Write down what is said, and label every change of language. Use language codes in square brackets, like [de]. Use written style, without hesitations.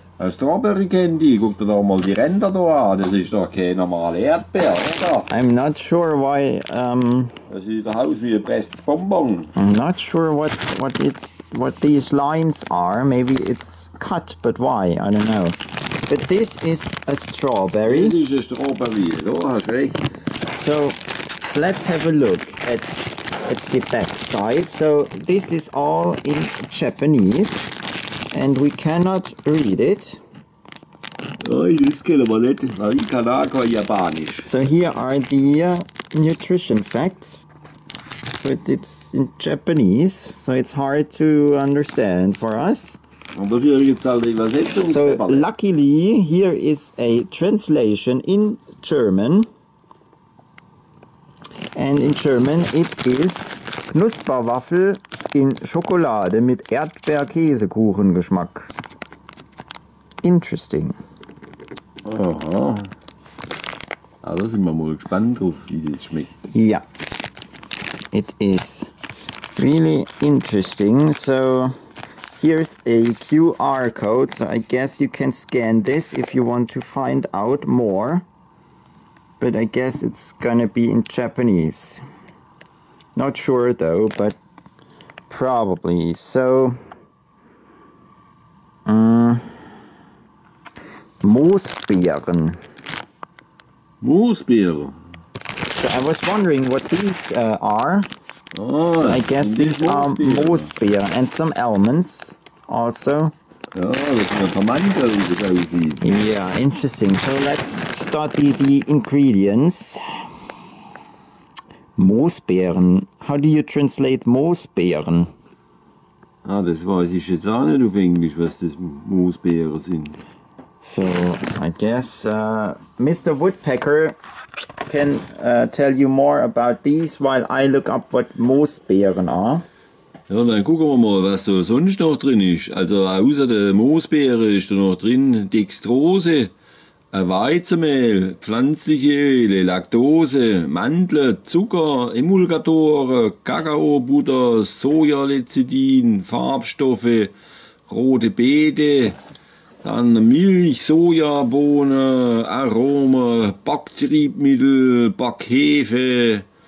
[de] Ein Strawberry Candy, guck dir doch mal die Ränder da an, das ist doch keine normale Erdbeer, oder? [en] I'm not sure why. [de] Das sieht doch aus wie ein prestes Bonbon. [en] I'm not sure what these lines are. Maybe it's cut, but why? I don't know. But this is a strawberry. [de] Das ist ein Strawberry, da hast du recht. [en] So let's have a look at the back side. So this is all in Japanese, and we cannot read it. [de] Oh, das kennen wir nicht, weil ich kann auch kein Japanisch. [en] So here are the nutrition facts, but it's in Japanese, so it's hard to understand for us. [de] Und dafür gibt es halt die Übersetzung. [en] So luckily here is a translation in German, and in German it is [de] Knusperwaffel in Schokolade mit Erdbeer-Käsekuchen-Geschmack. [en] Interesting. [de] Aha. Da sind wir mal gespannt drauf, wie das schmeckt. [en] Yeah, it is really interesting. So here's a QR code, so I guess you can scan this if you want to find out more. But I guess it's gonna be in Japanese. Not sure though, but probably. So Moosbeeren. [de] Moosbeeren. [en] So I was wondering what these are. Oh, so I guess these are Moosbeeren and some almonds also. [de] Ja, das ist ein Vermantel, wie das aussieht. [en] Yeah, interesting. So let's start the ingredients. Moosbeeren. How do you translate Moosbeeren? [de] Ah, das weiß ich jetzt auch nicht auf Englisch, was das Moosbeeren sind. [en] So I guess Mr. Woodpecker can tell you more about these while I look up what Moosbeeren are. [de] Ja, dann gucken wir mal, was da sonst noch drin ist. Also außer der Moosbeere ist da noch drin Dextrose, Weizenmehl, pflanzliche Öle, Laktose, Mandeln, Zucker, Emulgatoren, Kakaobutter, Sojalecithin, Farbstoffe, rote Beete, dann Milch, Sojabohnen, Aroma, Backtriebmittel, Backhefe.